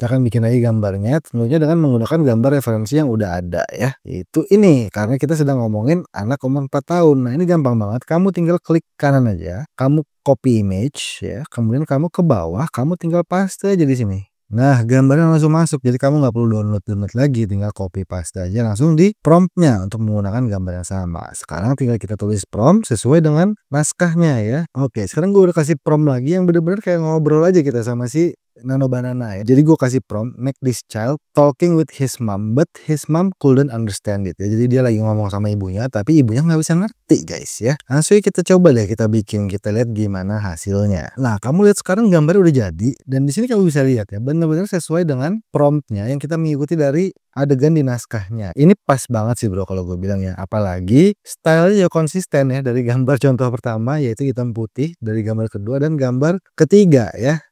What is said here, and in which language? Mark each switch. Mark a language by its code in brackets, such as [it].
[id] Akan bikin lagi gambarnya tentunya dengan menggunakan gambar referensi yang udah ada ya, yaitu ini karena kita sedang ngomongin anak umur 4 tahun. Nah ini gampang banget, kamu tinggal klik kanan aja, kamu copy image ya, kemudian kamu ke bawah, kamu tinggal paste aja di sini. Nah gambarnya langsung masuk, jadi kamu nggak perlu download lagi, tinggal copy paste aja langsung di promptnya untuk menggunakan gambar yang sama. Sekarang tinggal kita tulis prompt sesuai dengan naskahnya ya. Oke, sekarang gue udah kasih prompt lagi yang bener-bener kayak ngobrol aja kita sama si Nano Banana ya. Jadi gue kasih prompt, [en] make this child talking with his mom, but his mom couldn't understand it [id] ya. Jadi dia lagi ngomong sama ibunya, tapi ibunya nggak bisa ngerti guys ya. Langsung kita coba deh kita bikin, kita lihat gimana hasilnya. Nah kamu lihat sekarang gambarnya udah jadi, dan di sini kamu bisa lihat ya, benar-benar sesuai dengan promptnya yang kita mengikuti dari adegan di naskahnya. Ini pas banget sih bro kalau gue bilang ya. Apalagi stylenya konsisten ya, dari gambar contoh pertama yaitu hitam putih, dari gambar kedua dan gambar ketiga ya.